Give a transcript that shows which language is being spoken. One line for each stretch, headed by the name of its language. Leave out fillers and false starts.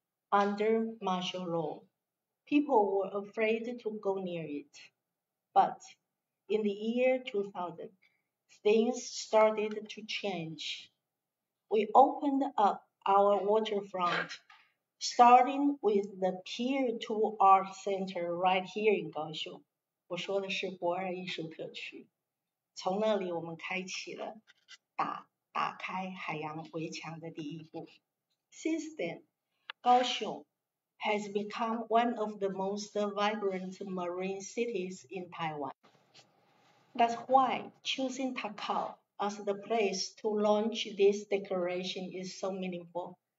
English: Under martial law, people were afraid to go near it. But in the year 2000, things started to change. We opened up our waterfront, starting with the Pier 2 Art Center right here in Kaohsiung.
Chinese: 我说的是博二艺术特区。从那里我们开启了打开海洋围墙的第一步。
English: Since then, Kaohsiung has become one of the most vibrant marine cities in Taiwan. That's why choosing Takao as the place to launch this declaration is so meaningful.